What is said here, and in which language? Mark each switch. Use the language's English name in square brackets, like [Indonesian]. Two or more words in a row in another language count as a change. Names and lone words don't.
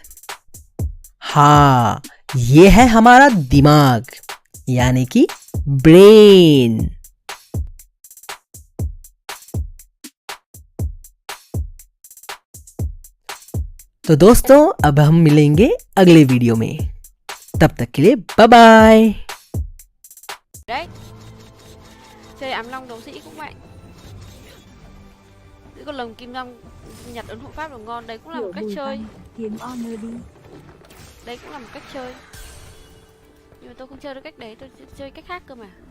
[Hindi] हाँ, ये है हमारा दिमाग यानी कि ब्रेन। तो दोस्तों अब हम मिलेंगे अगले वीडियो में, तब तक के लिए [English] bye bye. [Vietnamese] Đấy, chơi ám long đấu sĩ cũng vậy. Giữ con lồng kim long nhặt ấn hộ pháp đồ ngon, đấy cũng là một cách chơi. Kiếm honor đi. Đấy cũng là một cách chơi. Nhưng mà tôi không chơi được cách đấy, tôi chơi cách khác cơ mà.